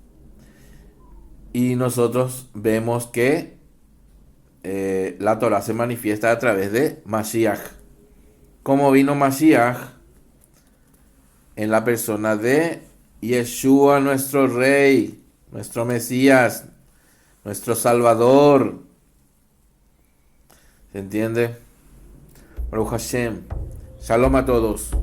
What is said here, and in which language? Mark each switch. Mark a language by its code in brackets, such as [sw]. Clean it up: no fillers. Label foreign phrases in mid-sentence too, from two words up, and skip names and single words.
[es] Y nosotros vemos que la Torah se manifiesta a través de Mashiach. ¿Cómo vino Mashiach? En la persona de Yeshua, nuestro Rey, nuestro Mesías, nuestro Salvador. ¿Se entiende? [he] ברוך השם. [es] Shalom a todos.